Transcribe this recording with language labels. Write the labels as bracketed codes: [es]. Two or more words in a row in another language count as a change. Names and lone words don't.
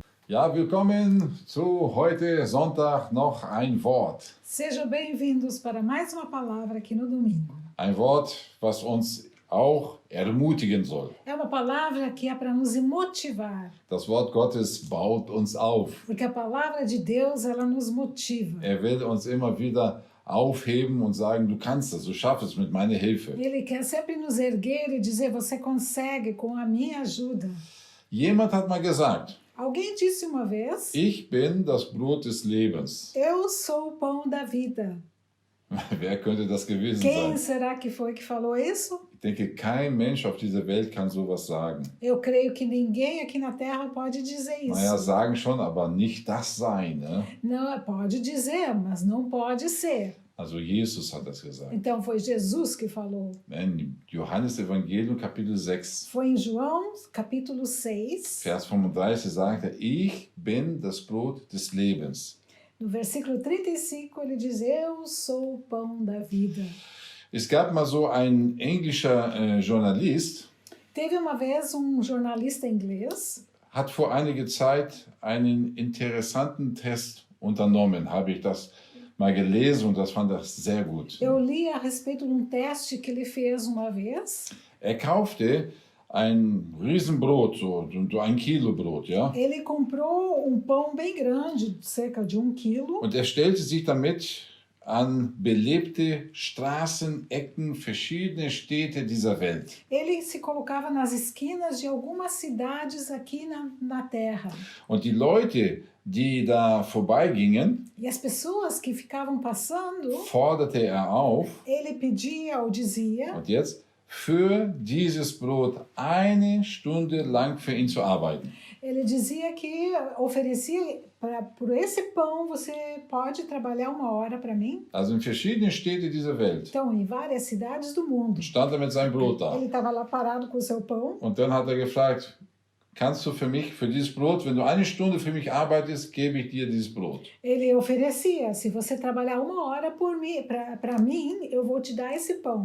[de] Ja, willkommen zu heute Sonntag noch ein Wort. [pt] Sejam bem-vindos para mais uma palavra aqui no domingo. [de] Ein Wort, was uns auch ermutigen soll. [pt] É uma palavra que é para nos motivar, [de] Das Wort Gottes baut uns auf. [pt] porque a palavra de Deus, ela nos motiva. [de] Will uns immer wieder aufheben und sagen, du kannst es, du schaffst es mit meiner Hilfe. [pt] Ele quer sempre nos erguer e dizer, você consegue com a minha ajuda. [de] Jemand hat mal gesagt, [pt] Alguém disse uma vez, [de] ich bin das Brot des Lebens. [pt] eu sou o pão da vida. [de] Wer könnte das gewesen [pt] Quem [de] sein? [pt] será que foi que falou isso? [de] Ich denke, kein Mensch auf dieser Welt kann sowas sagen. [pt] Eu creio que ninguém aqui na Terra pode dizer isso. [de] Naja, sagen schon, aber nicht das sein. Ne? [pt] Não, pode dizer, mas não pode ser. [de] Also Jesus hat das gesagt. [pt] Então foi Jesus que falou. [de] In Johannes Evangelium Kapitel 6, [pt] Foi em João, capítulo 6, [de] Vers 35 sagt er, ich bin das Brot des Lebens. [pt] no versículo 35, ele diz, eu sou o pão da vida. [de] Es gab mal so ein englischer Journalist, [pt] Teve uma vez jornalista inglês, [de] hat vor einiger Zeit einen interessanten Test unternommen, habe ich das mal gelesen und das fand ich sehr gut. [pt] eu li a respeito de teste que ele fez uma vez. [de] Er kaufte ein Riesenbrot, so ein Kilo Brot, ja. [pt] Ele comprou pão bem grande, cerca de 1 quilo, [de] Und er stellte sich damit an belebte Straßenecken verschiedener Städte dieser Welt. [pt] ele se colocava nas esquinas de algumas cidades aqui na Terra. [de] Und die Leute, die da vorbeigingen, [pt] E as pessoas que ficavam passando, [de] forderte er auf, [pt] ele pedia ou dizia, [de] und jetzt, für dieses Brot 1 Stunde lang für ihn zu arbeiten. [pt] ele dizia que oferecia, por esse pão você pode trabalhar 1 hora para mim. [de] Also in verschiedenen Städten dieser Welt [pt] Então, em várias cidades do mundo. [de] stand er mit seinem Brot da. [pt] Ele estava lá parado com o seu pão. [de] Und dann hat er gefragt, kannst du für mich, für dieses Brot, wenn du 1 Stunde für mich arbeitest, gebe ich dir dieses Brot. [pt] Ele oferecia, se você trabalhar 1 hora por mim, para mim, eu vou te dar esse pão.